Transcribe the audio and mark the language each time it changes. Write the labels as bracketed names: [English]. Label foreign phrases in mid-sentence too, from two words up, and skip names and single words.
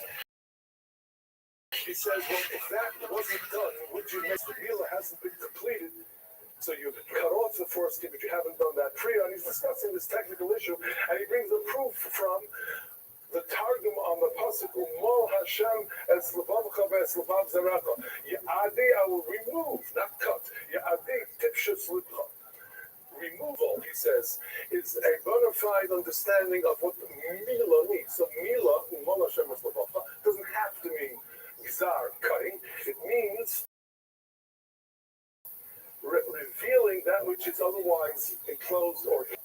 [English] He says, well, if that wasn't done, would you make the Milah hasn't been completed? So you cut off the foreskin, but you haven't done that prior. And he's discussing this technical issue, and he brings a proof from the Targum on the Pasuk, [Hebrew] מל השם את לבבך ואת לבב זרעך. [English] Ya'adei, I will remove, not cut. [Aramaic] יעדי טפשות לבך. [English] Removal, he says, is a bona fide understanding of what Milah means. So Milah, [Hebrew] מל השם את לבבך, [English] doesn't have to mean gzar, cutting. It means revealing that which is otherwise enclosed or hidden.